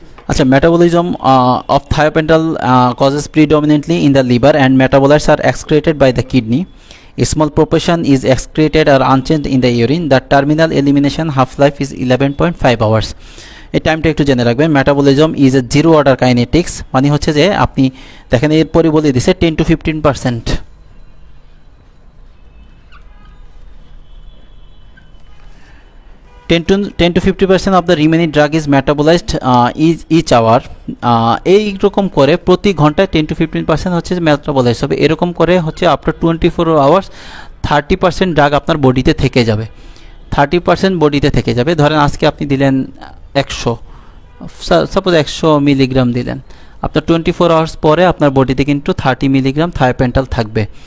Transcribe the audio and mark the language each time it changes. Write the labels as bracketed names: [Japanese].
[English] আচ্ছা, metabolism of thiopental causes predominantly in the liver and metabolites are excreted by the kidney. A small proportion is excreted or unchanged in the urine. The terminal elimination half-life is 11.5 hours. [Bangla] এই টাইমটা একটু জেনে রাখবেন। [English] metabolism is a zero order kinetics, [Bangla] মানে হচ্ছে যে আপনি দেখেন এরপরই বলে দিছে 10 to 15%। [English] 10 to 50% of the remaining drug is metabolized each hour. [Bangla] এইরকম করে প্রতি ঘন্টায় 10 to 15% হচ্ছে মেটাবলাইজ হবে। এরকম করে হচ্ছে [English] after 24 hours [Bangla] 30% ড্রাগ আপনার বডিতে থেকে যাবে, 30% বডিতে থেকে যাবে। ধরেন আজকে আপনি দিলেন 100, সাপোজ 100 মিলিগ্রাম দিলেন, আপনার 24 আওয়ার্স পরে আপনার বডিতে কিন্তু 30 মিলিগ্রাম থায়োপেন্টাল থাকবে।